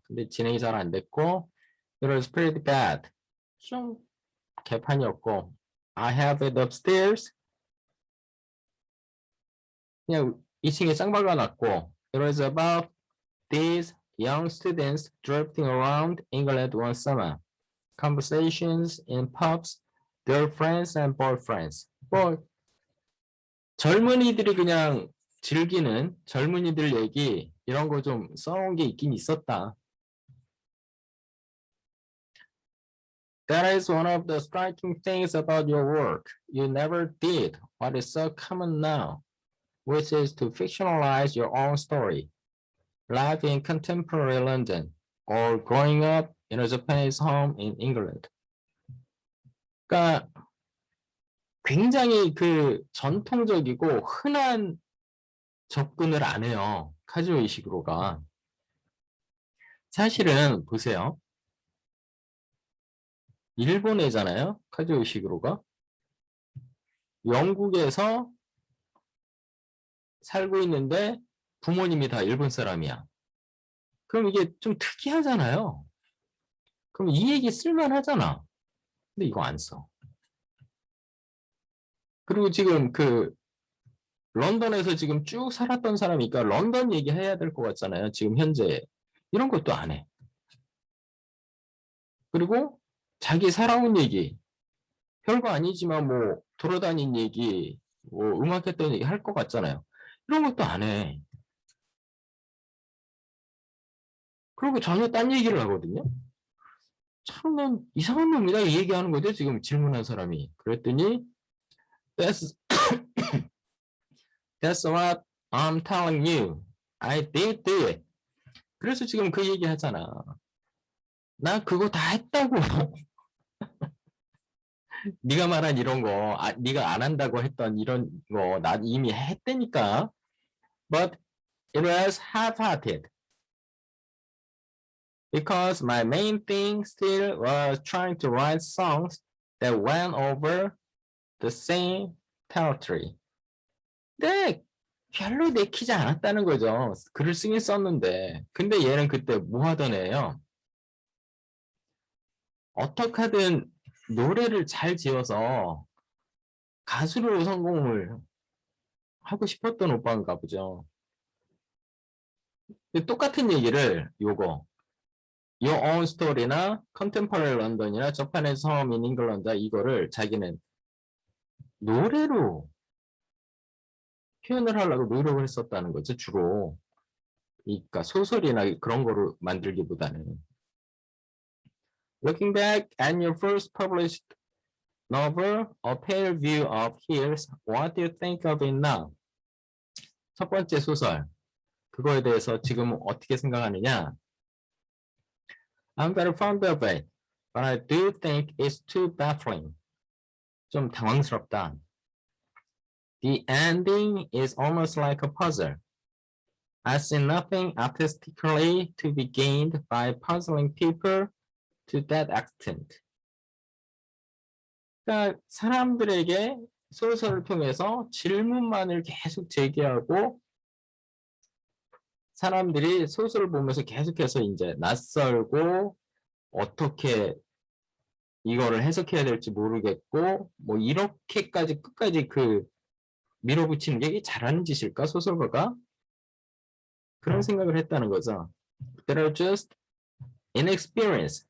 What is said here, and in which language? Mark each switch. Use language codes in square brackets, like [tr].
[ko] 근데 진행이 잘 안 됐고, [en] it was pretty bad. [ko] 좀 개판이었고, [en] I have it upstairs. [ko] 그냥 2층에 짱박아 놨고, [en] it was about these young students drifting around England one summer. Conversations in pubs, their friends and boyfriends. [ko] 뭐 젊은이들이 그냥 즐기는 젊은이들 얘기 이런 거 좀 써놓은 게 있긴 있었다. [en] That is one of the striking things about your work. You never did what is so common now, which is to fictionalize your own story. Life in contemporary London or growing up in a Japanese home in England. [ko] 그러니까 굉장히 그 전통적이고 흔한 접근을 안 해요. 카즈오 이시구로가. 사실은 보세요. 일본애잖아요. 카즈오 이시구로가. 영국에서 살고 있는데 부모님이 다 일본 사람이야. 그럼 이게 좀 특이하잖아요. 그럼 이 얘기 쓸만하잖아. 근데 이거 안 써. 그리고 지금 그 런던에서 지금 쭉 살았던 사람이니까 런던 얘기해야 될 것 같잖아요. 지금 현재. 이런 것도 안 해. 그리고 자기 살아온 얘기, 별거 아니지만 뭐 돌아다닌 얘기, 뭐 음악했던 얘기 할 것 같잖아요. 이런 것도 안 해. 그리고 전혀 딴 얘기를 하거든요. 참, 난 이상한 놈이다. 이 얘기하는 거죠. 지금 질문한 사람이. 그랬더니, [en] that's, that's what I'm telling you. I did do it. [ko] 그래서 지금 그 얘기 하잖아. 나 그거 다 했다고. 네가 말한 이런 거, 네가 안 한다고 했던 이런 거, 나 이미 했다니까. [en] But it was half-hearted. Because my main thing still was trying to write songs that went over the same territory. [ko] 네, 별로 내키지 않았다는 거죠. 글을 쓰긴 썼는데. 근데 얘는 그때 뭐 하던 애예요? 어떻게든 노래를 잘 지어서 가수로 성공을 하고 싶었던 오빠인가 보죠. 똑같은 얘기를 요거 Your Own Story나 Contemporary London이나 저판에서 Home in England 이거를 자기는 노래로 표현을 하려고 노력을 했었다는 거죠, 주로. 그러니까 소설이나 그런 거로 만들기보다는. [en] Looking back at your first published novel, A Pale View of Hills, what do you think of it now? [ko] 첫 번째 소설. 그거에 대해서 지금 어떻게 생각하느냐? [en] I'm very fond of it, but I do think it's too baffling. [ko] 좀 당황스럽다. [en] The ending is almost like a puzzle. I see nothing artistically to be gained by puzzling people to that extent. [ko] 그러니까 사람들에게 소설을 통해서 질문만을 계속 제기하고 사람들이 소설을 보면서 계속해서 이제 낯설고 어떻게 이거를 해석해야 될지 모르겠고 뭐 이렇게까지 끝까지 그 밀어붙이는 게 잘하는 짓일까 소설가가 그런 생각을 했다는 거죠. [en] They're just inexperienced.